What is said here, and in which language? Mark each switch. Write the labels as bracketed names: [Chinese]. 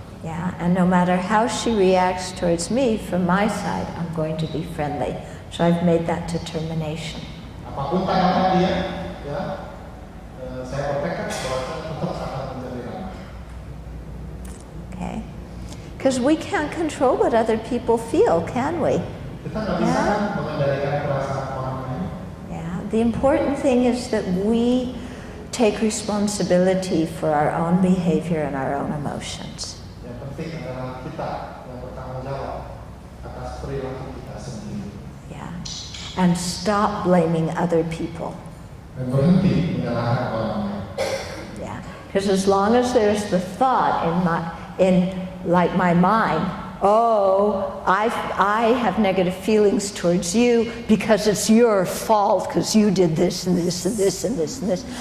[English] Yeah, and no matter how she reacts towards me, from my side, I'm going to be friendly. So I've made that determination. [Indonesian] Apapun tanggapan dia, ya, saya bertekad bahwa saya tetap akan menjadi ramah. [English] Okay? Because we can't control what other people feel, can we? [Indonesian] Kita nggak bisa kan mengendalikan perasaan orang lain. [English] Yeah, the important thing is that we take responsibility for our own behavior and our own emotions. [Indonesian] Yang penting adalah kita yang bertanggung jawab atas perilaku kita sendiri. [English] Yeah. And stop blaming other people. [Indonesian] Dan berhenti menyalahkan orang lain. [English] Yeah. Because as long as there's the thought in my mind, oh, I have negative feelings towards you because it's your fault because you did this and this and this and this and this.